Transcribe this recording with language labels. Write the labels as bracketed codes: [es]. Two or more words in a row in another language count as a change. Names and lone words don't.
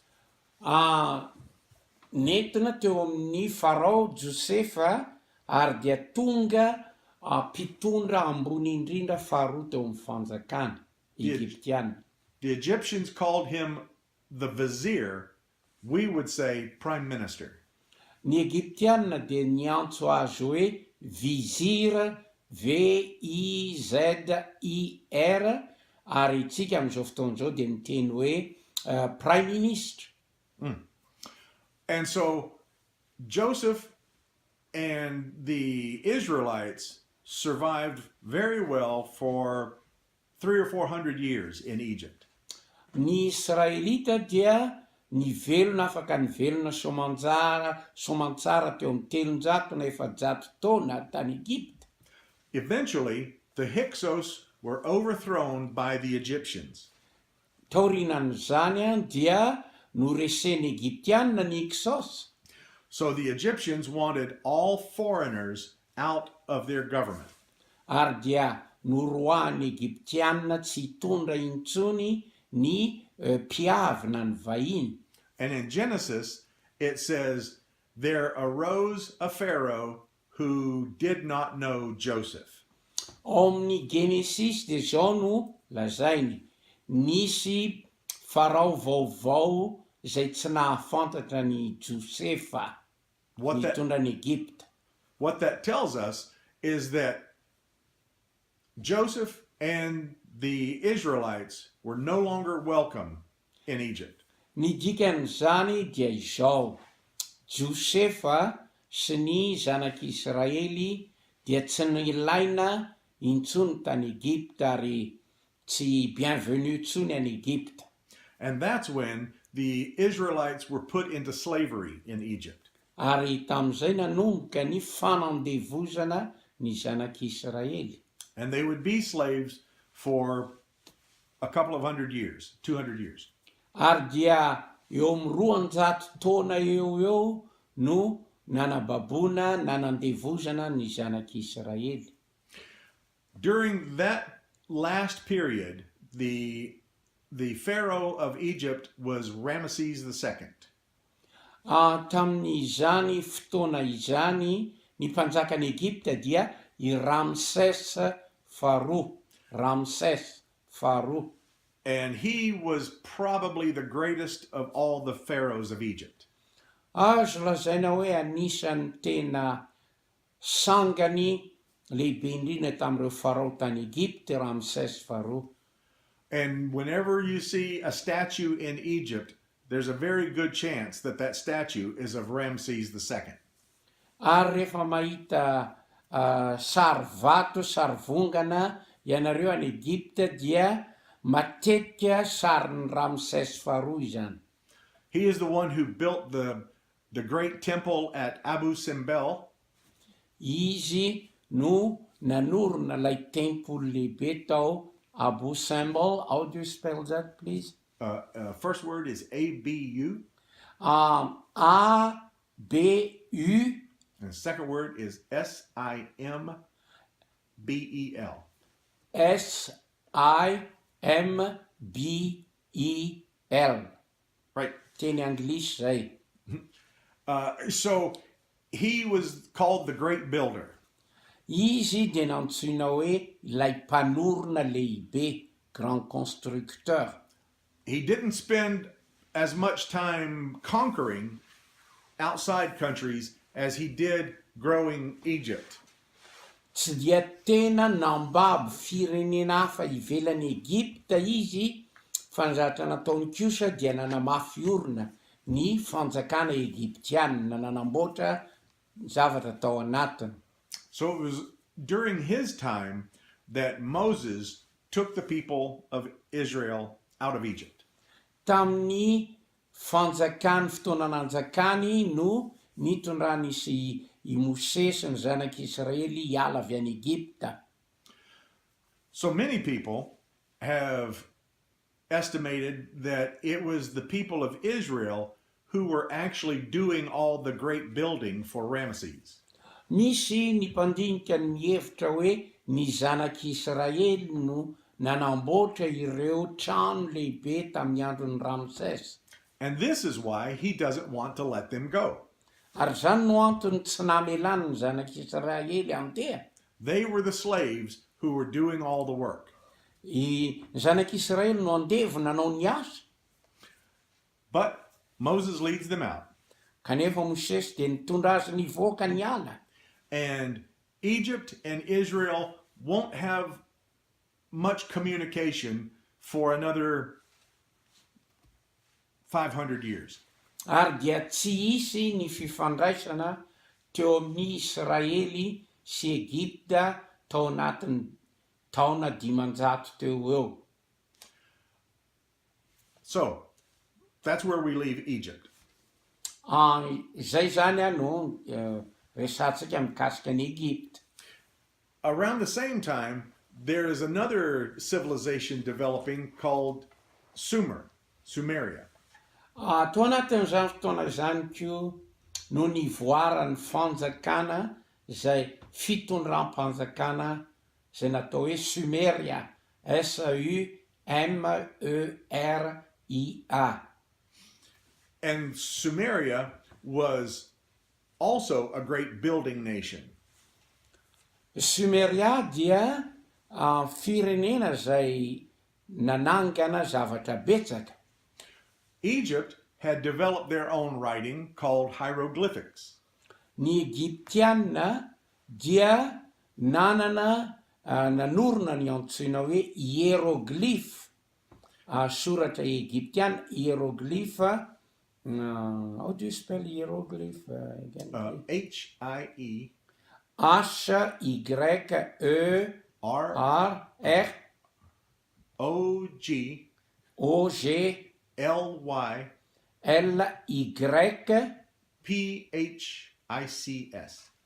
[mg] Nentina teo amin'ny Farao Josefa ary dia tonga mpitondra ambony indrindra faharoa teo amin'ny fanjakana Egyptiana. [en] The Egyptians called him the vizier. We would say prime minister. [mg] Ny Egyptiana dia niantso azy hoe vizir, VIZIR, ary itsika amin'izao fotoan'izao dia miteny hoe [en] prime minister. And so Joseph and the Israelites survived very well for 300 or 400 years in Egypt. [mg] Ny Israelita dia nivelona afaka nivelona soamantsara teo amin'ny 300 na 400 taona tany Egypte. [en] Eventually, the Hyksos were overthrown by the Egyptians. [mg] Taorinan'izany dia noresen'ny Egyptiana ny Hyksos. [en] So the Egyptians wanted all foreigners out of their government. [mg] Ary dia noroahan'ny Egyptiana tsy hitondra intsony ny mpiavina ny vahiny. [en] And in Genesis, it says, there arose a Pharaoh who did not know Joseph. [mg] Ao amin'ny Genesis dia zao no lazainy, nisy Farao vaovao izay tsy nahafantatra ny Josefa nitondra ny Egypte. [en] What that tells us is that Joseph and the Israelites were no longer welcome in Egypt. [mg] Ny dikan'izany dia izao, Josefa sy ny zanak'Israely dia tsy nilaina intsony tany Egypte ary tsy bienvenu intsony any Egypte. [en] And that's when the Israelites were put into slavery in Egypt. [mg] Ary tamin'izay nanomboka ny fanandevozana ny zanak'Israely. [en] And they would be slaves for a couple of 100 years, 200 years. [mg] Ary dia eo amin'ny 200 taona eo no nanababona nanandevozana ny zanak'Israely. [en] During that last period, the Pharaoh of Egypt was Ramesses II. [mg] Tamin'izany fotoana izany ny mpanjakan'ny Egypte dia i Ramses faharoa. [en] And he was probably the greatest of all the pharaohs of Egypt. [mg] Azo lazaina hoe anisan'ny tena sangany lehibe indrindra tamin'ireo farao tany Egypte, Ramses faharoa. [en] And whenever you see a statue in Egypt, there's a very good chance that that statue is of Ramses II. [mg] Ary rehefa mahita sary vato, sary vongana ianareo any Egypte dia matetika sarin'ny Ramses faharoa izany. [en] He is the one who built the great temple at Abu Simbel. [mg] Izy no nanorona ilay temple lehibe tao Abu Simbel. [en] How do you spell that, please? First word is A-B-U. A-B-U. And the second word is S-I-M-B-E-L. S-I-M-B-E-L. Right. [mg] Teny Anglisy zay. [en] So he was called the Great Builder. [mg] Izy dia nantsoina hoe ilay mpanorona lehibe, [fr] grand constructeur. [en] He didn't spend as much time conquering outside countries as he did growing Egypt. [mg] tsy dia tena nambabo firenena hafa ivelan'ny Egipta izy fa ny zavatra nataony kosa dia nanamafy orona ny fanjakana Egiptianina nanamboatra zavatra tao anatiny. [en] So it was during his time that Moses took the people of Israel out of Egypt. [mg] Tamin'ny fanjakany fotoana nanjakany no nitondranisy i Mosesy ny zanak'Israely hiala avy any Egipta. [en] So many people have estimated that it was the people of Israel who were actually doing all the great building for Ramesses. [mg] Misy ny mpandinika ny mihevitra hoe ny zanak'Israely no nanamboatra ireo trano lehibe tamin'ny andron'ny Ramses. [en] And this is why he doesn't want to let them go. [mg] Ary zany no antony tsy namelany ny zanak'Israely andeha. [en] They were the slaves who were doing all the work. [mg] Ny zanak'Israely no andevo nanao ny asa. [en] But Moses leads them out. [mg] Kanefa Mosesy dia nitondra azy nivoaka ny ala. [en] And Egypt and Israel won't have much communication for another 500 years. [mg] Ary dia tsy hisy ny fifandraisana teo amin'ny Israely sy Egipta tao anatin'ny taona 500 teo eo. [en] So that's where we leave Egypt. [mg] Zay zany no resantsika mikasika ny Egipta. [en] Around the same time, there is another civilization developing called Sumeria. [mg] Tao anatin'izany fotoana zany ko no nivoaran'ny fanjakana zay fitondram-panjakana zay natao hoe Sumeria, Sumeria. [en] And Sumeria was also a great building nation. [mg] Sumeria dia firenena zay nanangana zavatra betsaka. [en] Egypt had developed their own writing called hieroglyphics. [mg] Ny Egyptianina dia nanana nanorona ny antsoina hoe hieroglyphe. Soratra Egyptiana, hieroglyphe. [en] How do you spell hieroglyph again? H-I-E H-Y-E-R-R O-G O-G L-Y L-Y P-H-I-C-S.